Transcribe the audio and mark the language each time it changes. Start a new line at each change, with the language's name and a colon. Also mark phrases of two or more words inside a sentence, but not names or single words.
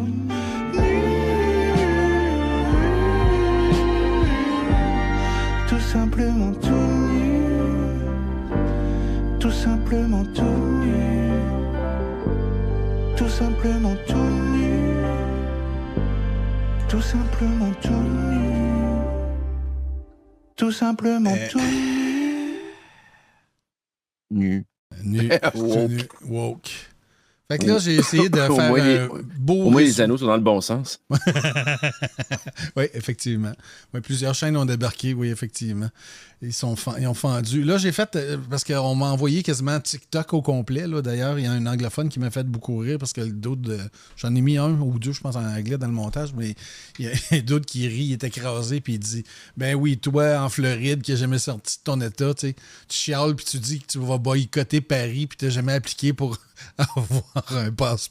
French: Tout simplement tout nu. Tout simplement tout nu. Tout simplement tout nu. Tout simplement tout nu. Tout simplement tout nu. Nu. Nu. Woke. Nu. Woke. Fait que là, j'ai essayé de Au faire moins, un beau... Au moins, les anneaux sont dans le bon sens. Oui, effectivement. Oui, plusieurs chaînes ont débarqué, oui, effectivement. Ils ont fendu. Là, j'ai fait, parce qu'on m'a envoyé quasiment TikTok au complet. Là. D'ailleurs, il y a un anglophone qui m'a fait beaucoup rire parce que d'autres, j'en ai mis un ou deux, je pense, en anglais dans le montage, mais il y a d'autres qui rient, il est écrasé, puis il dit « Ben oui, toi, en Floride, qui n'a jamais sorti de ton état, tu chiales, puis tu dis que tu vas boycotter Paris, puis tu n'as jamais appliqué pour avoir un passeport.